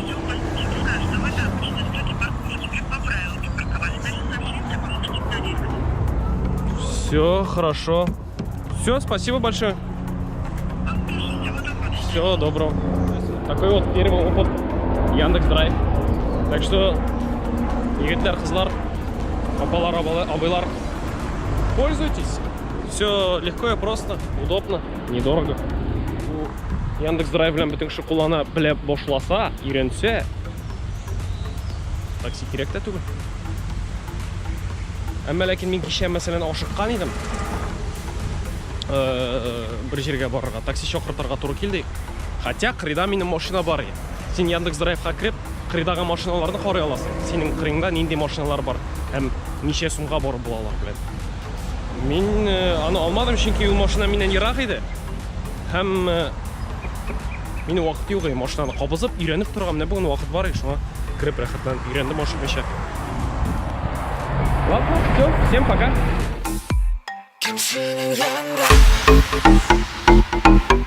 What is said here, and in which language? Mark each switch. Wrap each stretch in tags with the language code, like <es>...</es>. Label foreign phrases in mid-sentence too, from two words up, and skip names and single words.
<ru>все, у вас не скажет, а вы же обычно ждете парковки, как по правилам не парковались. Значит, сообщение поможет игнорировать. Все, хорошо. Все, спасибо большое. Всего доброго. Такой вот первый опыт Яндекс.Драйв. Так что,</ru> <tt>егитлер, кызлар, апалар, абайлар,</tt> <ru>пользуйтесь. Все легко и просто, удобно, недорого.</ru> <tt>Яндекс.Драйв белән бөтен кеше куллана беләп башласа, өйрәнсә, такси кирәк тә түгел. Әмма ләкин мин кичә мәсәлән ашыккан идем. Бер җиргә барырга, такси чакыртырга туры килде. Хотя кырыйда минем машина бар. Син Яндекс.Драйвка кирип, кырыйдагы машиналарны карый аласың. Синең кырыйңда нинди машиналар бар һәм ничә сумга барып булалар белән. Мин аны алмадым, чөнки ул машина миннән ерак иде. Һәм мине вакыт юк, машинаны кабызып, өйрәнеп торган. Менә бүген вакыт бар, шуңа кирип рәхәтләнеп өйрәндем машинага.</tt> <ru>Ладно, все, всем пока.</ru>